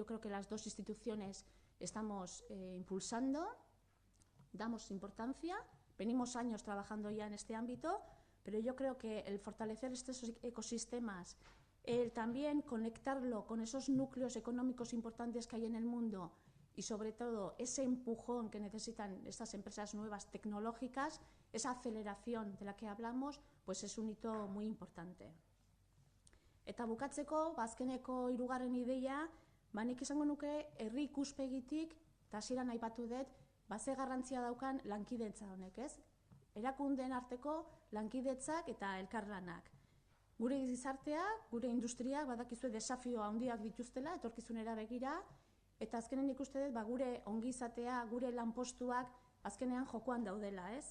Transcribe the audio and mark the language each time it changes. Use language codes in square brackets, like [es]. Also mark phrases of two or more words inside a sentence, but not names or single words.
[es] creo que las 2 instituciones estamos impulsando, damos importancia, venimos años trabajando ya en este ámbito, pero yo creo que el fortalecer estos ecosistemas, el también conectarlo con esos núcleos económicos importantes que hay en el mundo y sobre todo ese empujón que necesitan estas empresas nuevas tecnológicas, esa aceleración de la que hablamos, pues es un hito muy importante. [eu] Eta bukatzeko, azkeneko 3. ideia, nik izango nuke herri ikuspegitik, eta hasieran aipatu dut, ze garrantzia daukan lankidetza honek, ez? Erakundeen arteko lankidetzak eta elkarlanak. Gure gizartea, gure industriak, badakizue desafio handiak dituztela, etorkizunera begira, eta azkenen ikuste dut, gure ongizatea, gure lanpostuak, azkenean jokoan daudela, ez?